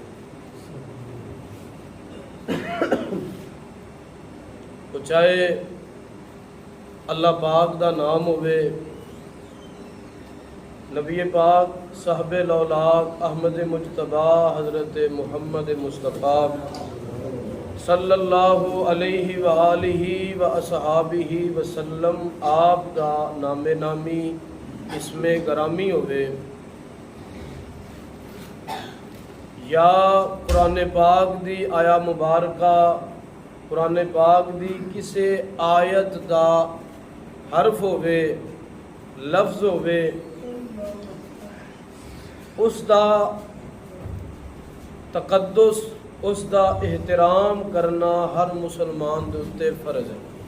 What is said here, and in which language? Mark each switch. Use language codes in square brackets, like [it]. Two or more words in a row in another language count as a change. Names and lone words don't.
[pa] جائے وہ چاہے اللہ پاک دا نام ہووے, نبی پاک صاحبِ لولاک احمد مجتبیٰ حضرت محمد مصطفیٰ [ar] صلى الله عليه وآله وأصحابه وسلم [pa] آپ دا نامِ نامی اسمِ گرامی ہووے یا قرآن پاک دی آیہ مبارکہ قرآن پاک دی کسے آیت دا حرف ہووے لفظ ہووے اس کا تقدس اس کا احترام کرنا ہر مسلمان دے اتے فرض ہے.